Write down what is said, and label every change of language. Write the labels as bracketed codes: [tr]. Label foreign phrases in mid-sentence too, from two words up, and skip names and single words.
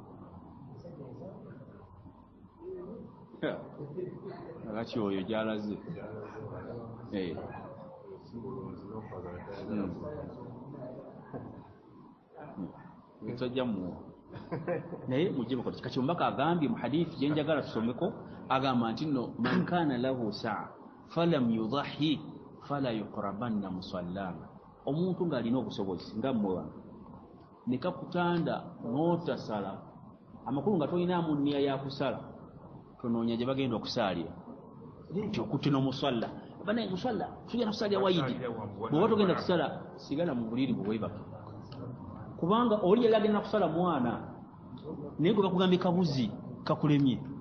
[lg] alaki oyo gyalaze nsajja mu naye mujibu kati mbaka agambye mu hadithi gye njagala tusomeko agamba nti nno [ar] من كان له سعة فلم يضح فلا يقربن مصلانا. [lg] Omuntu ng'alina obusobozi nga mmwe wange ne kakutanda n'otasala amakulu nga tolinaamu nniya ya kusala tonoonya gye bagenda okusaalira nti okutina omusalla banaye musalla tugenda kusaalira wayidi bw'oba togenda kusala sigala mu buliri bwewebaka kubanga oli yali agenda kusala mwana naye gwe bakugambye kabuzi kakulemye.